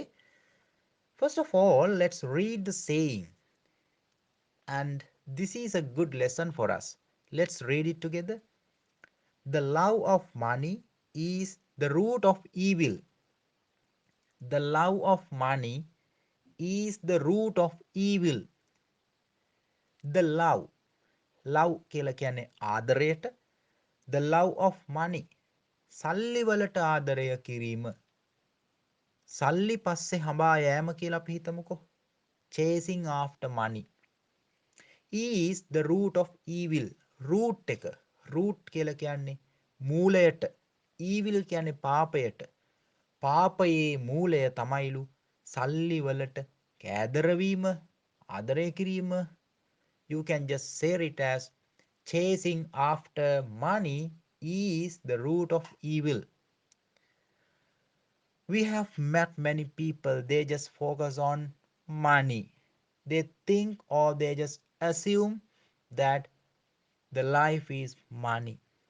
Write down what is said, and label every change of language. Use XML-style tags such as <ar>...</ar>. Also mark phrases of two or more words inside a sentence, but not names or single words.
<en>First of all, let's read the saying, and this is a good lesson for us. Let's read it together. The love of money is the root of evil. The love of money is the root of evil. The love</en> <si>කියලා කියන්නේ ආදරයට.</si> <en>The love of money,</en> <si>සල්ලි වලට ආදරය කිරීම. සල්ලි පස්සේ හඹා යෑම කියලා අපි හිතමුකෝ.</si> <en>Chasing after money is the root of evil.</en> <si>Root එක. Root කියලා කියන්නේ මූලයට. Evil කියන්නේ පාපයට. පාපයේ මූලය තමයිලු සල්ලි වලට කෑදරවීම, ආදරය කිරීම.</si> <en>You can just say it as chasing after money is the root of evil. We have met many people, they just focus on money. They think or they just assume that the life is money.</en>